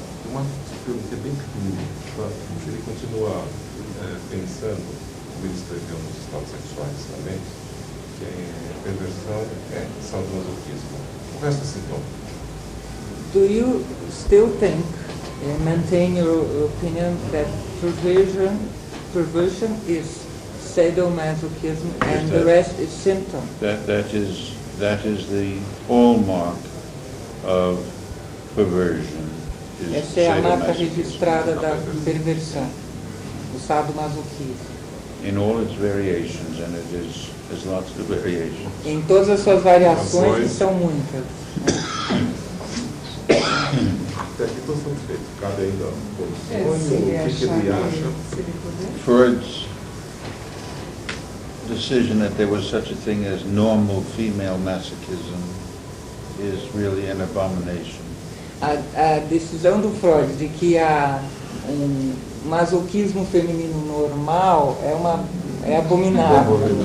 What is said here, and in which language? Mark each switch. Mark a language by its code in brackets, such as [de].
[pt] Uma pergunta bem pequenininha. Ele continua pensando, como ele escreveu nos estados sexuais também, que a perversão é sadomasoquismo. O resto é sintoma. [en] Do you still think, maintain your opinion that perversion is sadomasochism and the rest is symptom? That is the hallmark of perversion. [pt] Essa é a marca registrada da perversão, o sadomasoquismo. [en] In all its variations, and there's lots of variations. [pt] Em todas as suas variações, que são muitas. Até aqui estou satisfeito. Cabe ainda o que ele acha. [en] Freud's decision that there was such a thing as normal female masochism is really an abomination. [pt] A decisão do Freud de que há masoquismo feminino normal é abominável.